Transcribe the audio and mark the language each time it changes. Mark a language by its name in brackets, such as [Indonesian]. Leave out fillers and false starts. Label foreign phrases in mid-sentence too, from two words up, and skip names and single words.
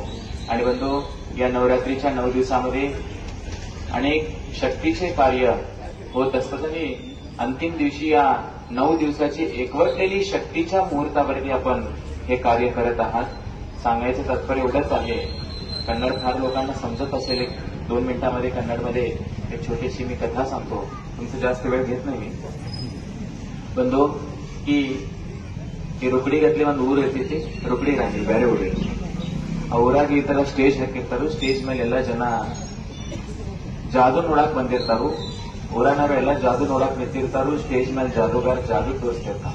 [Marathi] आणि बंधू, या नवरात्रीच्या 9 दिवसामध्ये अनेक शक्तीचे कार्य होत असतात आणि अंतिम दिवशी या 9 दिवसाची एकवटलेली शक्तीच्या मुहूर्तावरती आपण हे कार्य करत आहात. सांगायचं तात्पर्य एवढंच आहे, कन्नड फार लोकांना समजत असेल. 2 मिनिटांमध्ये कन्नडमध्ये एक छोटीशी मी कथा सांगतो, तुमचं जास्त वेळ घेत नाही मी. बंधू, [Kannada] ಈ ರುಕಡಿ ಗತ್ಲೆ ಒಂದು ಊರು ಇರ್ತೈತಿ, ರುಕಡಿ ರಾಂಗಿ ಬೇರೆ ಊರಿ. ಆ ಊರಾಗಿ ಈ ತರ ಸ್ಟೇಜ್ ಹಾಕಿರ್ತಾರು. ಸ್ಟೇಜ್ ಮೇಲೆ ಎಲ್ಲ ಜನ ಜಾದು ನೋಡಕ್ ಬಂದಿರ್ತಾರು. ಊರನವರೆಲ್ಲ ಜಾದು ನೋಡಕ್ ನಿಂತಿರ್ತಾರು. ಸ್ಟೇಜ್ ಮೇಲೆ ಜಾದೂಗಾರ ಜಾದು ತೋರಿಸ್ತಿರ್ತಾರ.